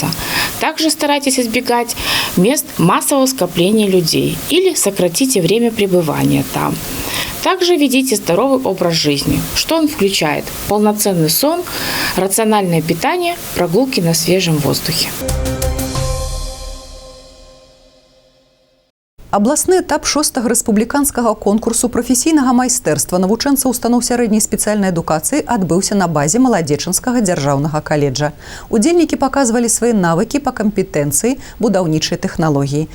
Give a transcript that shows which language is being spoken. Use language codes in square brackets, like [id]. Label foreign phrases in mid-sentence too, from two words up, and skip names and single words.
[ru] Также старайтесь избегать мест массового скопления людей или сократите время пребывания там. Также ведите здоровый образ жизни, что он включает: полноценный сон, рациональное питание, прогулки на свежем воздухе. [be] Абласны этап 6-го рэспубліканскага конкурсу прафесійнага майстэрства навучэнцаў устаноў сярэдняй спецыяльнай адукацыі адбыўся на базе Маладзечанскага дзяржаўнага каледжа. Удзельнікі паказвалі свае навыкі па кампетэнцыі будаўнічай тэхналогіі.